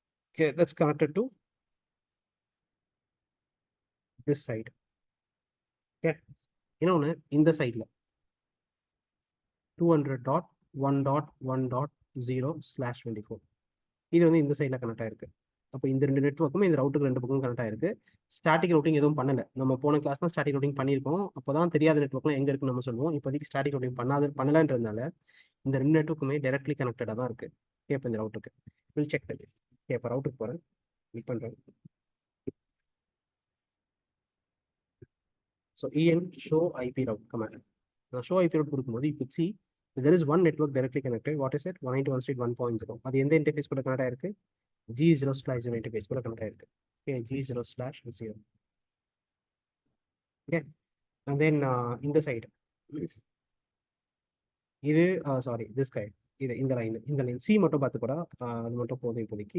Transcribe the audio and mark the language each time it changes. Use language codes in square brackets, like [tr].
[en] Okay, that's connected to this side. [ta] Okay, இன்னொன்று இந்த சைடில் 200.1.1.0/24. இது வந்து இந்த சைடில் கனெக்ட் ஆயிருக்கு. அப்போ இந்த 2 நெட்வொர்க்குமே இந்த ரவுட்டுக்கு 2 பக்கம் கனெக்ட் ஆயிருக்கு. ஸ்டாட்டிக் ரூட்டிங் எதுவும் பண்ணல. நம்ம போன கிளாஸ் தான் ஸ்டாட்டிக் ரூட்டிங் பண்ணியிருக்கோம். அப்போதான் தெரியாத நெட்வொர்க்லாம் எங்கே இருக்குன்னு நம்ம சொல்லுவோம். இப்போதைக்கு ஸ்டாட்டிக் ரூட்டிங் பண்ணலன்றதுனால இந்த 2 நெட்வொர்க்குமே டைரக்ட்லி கனெக்டடாக தான் இருக்கு. இப்போ இந்த ரவுட்டுக்கு வில் செக் தட். இப்போ ரவுட்டுக்கு போகிறேன், கிளிக் பண்ணுறேன். [en] So en show IP route command. [ta] நான் show IP route கொடுக்கும்போது [en] you could see there is one network directly connected. What is it? 192.1.1.0. [ta] அது எந்த இன்டர்ஃபேஸ் கூட கனெக்ட் ஆயிருக்கு? G0/0 இன்டர்ஃபேஸ் கூட கனெக்ட் ஆயிருக்கு. Okay, G0/0. Okay, and then இந்த side இது சாரி திஸ் கை, இது இந்த லைன் சி மட்டும் பார்த்து கூட அது மட்டும் போதும் இப்போதைக்கு.